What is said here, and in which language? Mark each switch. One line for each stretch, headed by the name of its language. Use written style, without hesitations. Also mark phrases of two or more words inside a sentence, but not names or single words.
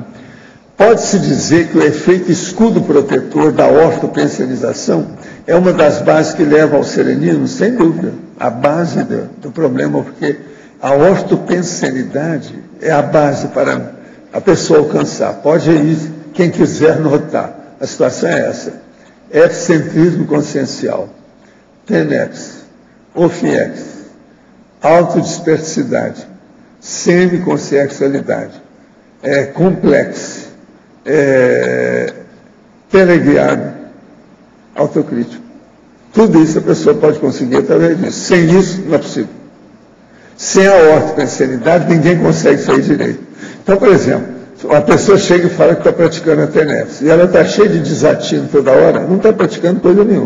Portuguese: Pode-se dizer que o efeito escudo protetor da ortopensionização é uma das bases que leva ao serenismo, sem dúvida, a base do problema, porque a ortopensenidade é a base para a pessoa alcançar. Pode ir, quem quiser notar, a situação é essa. Epicentrismo consciencial, tenex, ofiex, autodispersidade, semiconsciencialidade, complexo, teleguiado, autocrítico. Tudo isso a pessoa pode conseguir através disso. Sem isso, não é possível. Sem a ortopensenidade, ninguém consegue sair direito. Então, por exemplo, uma pessoa chega e fala que está praticando a TENEPS, e ela está cheia de desatino toda hora, não está praticando coisa nenhuma.